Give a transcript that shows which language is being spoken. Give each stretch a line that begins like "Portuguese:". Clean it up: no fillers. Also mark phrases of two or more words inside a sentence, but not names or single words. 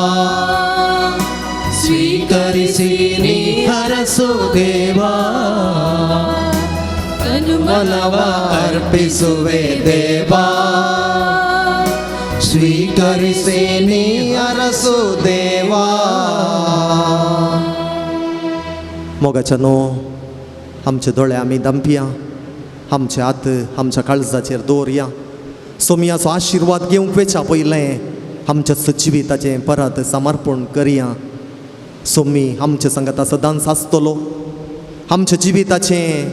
Kannada: ಸ್ವೀಕರಿಸಿ ನೀ ಹರಸು ದೇವಾ ತನು ಮನವ ಅರ್ಪಿಸುವೆ ದೇವಾ ಸ್ವೀಕರಿಸಿ ನೀ ಹರಸು ದೇವಾ
Konkani: मोगाच्यानो आमचे दोळे आमी दामपिया आमचे हात आमच्या काळजाचेर दवरया सोमयाचो आशिर्वाद घेवंक वेचा पयलें आमच्या जिविताचें परत समर्पण करया सोमी आमच्या संगत सदांच आसतलो आमच्या जिविताचें